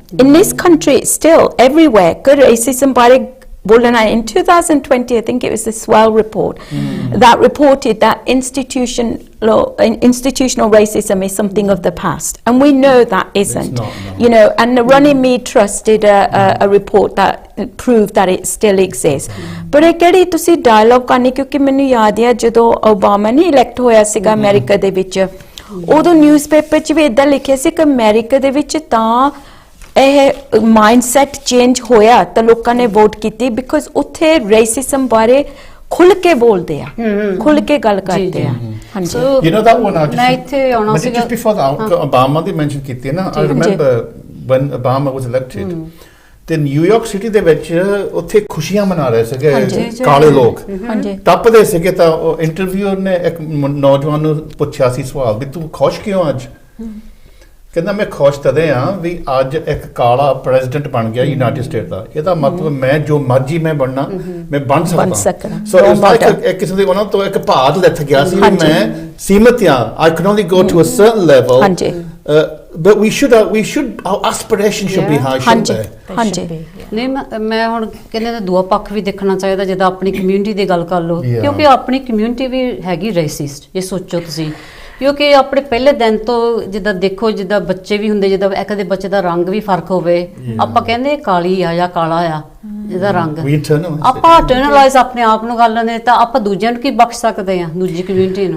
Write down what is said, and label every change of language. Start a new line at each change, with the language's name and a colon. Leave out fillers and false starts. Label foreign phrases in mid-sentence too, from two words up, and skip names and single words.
English: In this country, it's still everywhere. Good racism, but in 2020, I think it was the Swell report that reported that institutional racism is something of the past, and we know that isn't. It's not, no. You know, and the Running Me Trust did a report that proved that it still exists.
Punjabi: But ਇਹ ਕਿਹੜੀ ਤੁਸੀਂ dialogue ਕਰਨੀ, ਕਿਉਂਕਿ ਮੈਨੂੰ ਯਾਦ ਹੈ ਜਦੋਂ ਓਬਾਮਾ ਨੇ ਇਲੈਕਟ ਹੋਇਆ ਸੀਗਾ ਅਮਰੀਕਾ ਦੇ ਵਿੱਚ, ਉਦੋਂ ਨਿਊਜ਼ਪੇਪਰ 'ਚ ਵੀ ਇਦਾਂ ਲਿਖਿਆ ਸੀ ਕਿ ਅਮਰੀਕਾ ਦੇ ਵਿੱਚ ਤਾਂ ਇਹ
English: mindset change
Punjabi: ਹੋਇਆ ਤਾਂ ਲੋਕਾਂ ਨੇ ਵੋਟ ਕੀਤੀ, ਬਿਕਾਜ਼ ਉੱਥੇ ਰੇਸਿਜ਼ਮ ਬਾਰੇ ਖੁੱਲ ਕੇ ਬੋਲਦੇ ਆ, ਖੁੱਲ ਕੇ ਗੱਲ ਕਰਦੇ ਆ। ਹਾਂਜੀ,
English: You know that one?
Punjabi: ਮੈਂ ਇੱਥੇ ਆਉਣਾ
English: But
Punjabi: ਸੀਗਾ।
English: just before that,
Punjabi: Obama ਦੀ mention ਕੀਤੀ ਨਾ,
English: I remember when Obama was elected,
Punjabi: ਤੇ ਨਿਊਯਾਰਕ ਸਿਟੀ ਦੇ ਵਿੱਚ ਉੱਥੇ ਖੁਸ਼ੀਆਂ ਮਨਾ ਰਹੇ ਸੀਗੇ ਕਾਲੇ ਲੋਕ, ਟੱਪਦੇ ਸੀਗੇ। ਤਾਂ ਉਹ ਇੰਟਰਵਿਊਅਰ ਨੇ ਇੱਕ ਨੌਜਵਾਨ ਨੂੰ ਪੁੱਛਿਆ ਸੀ ਸਵਾਲ ਵੀ ਤੂੰ ਖੁਸ਼ ਕਿਉਂ ਅੱਜ? ਕਹਿੰਦਾ ਮੈਂ ਖੁਸ਼ ਤਦੇ ਆ ਵੀ ਅੱਜ ਇੱਕ ਕਾਲਾ ਪ੍ਰੈਜ਼ੀਡੈਂਟ ਬਣ ਗਿਆ ਯੂਨਾਈਟਿਡ ਸਟੇਟ ਦਾ, ਇਹਦਾ ਮਤਲਬ ਮੈਂ ਜੋ ਮਰਜ਼ੀ ਮੈਂ ਬਣਨਾ ਮੈਂ ਬਣ ਸਕਦਾ।
English: so it's like
Punjabi: ਇੱਕ ਕਿਸਮ ਦੇ ਉਹਨਾਂ ਤੋਂ ਇੱਕ ਭਾਗ ਲੱਥ ਗਿਆ ਸੀ, ਮੈਂ ਸੀਮਤ ਆ,
English: I can only go to a certain level. But we should our aspiration should be high, shouldn't they?
Punjabi: ਹਾਂਜੀ। ਨਹੀਂ, ਮੈਂ ਹੁਣ ਕਹਿੰਦੇ ਤਾਂ ਦੂਆ ਪੱਖ ਵੀ ਦੇਖਣਾ ਚਾਹੀਦਾ। ਜਿੱਦਾਂ ਆਪਣੀ ਕਮਿਊਨਿਟੀ ਦੀ ਗੱਲ ਕਰ ਲਓ, ਕਿਉਂਕਿ ਆਪਣੀ ਕਮਿਊਨਿਟੀ ਵੀ ਹੈਗੀ ਰੇਸਿਸਟ, ਇਹ ਸੋਚੋ ਤੁਸੀਂ। ਕਿਉਂਕਿ ਆਪਣੇ ਪਹਿਲੇ ਦਿਨ ਤੋਂ ਜਿੱਦਾਂ ਦੇਖੋ, ਜਿੱਦਾਂ ਬੱਚੇ ਵੀ ਹੁੰਦੇ, ਜਿੱਦਾਂ ਇੱਕ ਦੇ ਬੱਚੇ ਦਾ ਰੰਗ ਵੀ ਫਰਕ ਹੋਵੇ, ਆਪਾਂ ਕਹਿੰਦੇ ਕਾਲੀ ਆ ਜਾਂ ਕਾਲਾ ਆ ਜਿਹਦਾ ਰੰਗ, ਆਪਾਂ ਇੰਟਰਨਲਾਈਜ਼ ਆਪਣੇ ਆਪ ਨੂੰ ਕਰ ਲੈਂਦੇ, ਤਾਂ ਆਪਾਂ ਦੂਜਿਆਂ ਨੂੰ ਕੀ ਬਖਸ਼ ਸਕਦੇ ਆ, ਦੂਜੀ ਕਮਿਊਨਿਟੀ ਨੂੰ।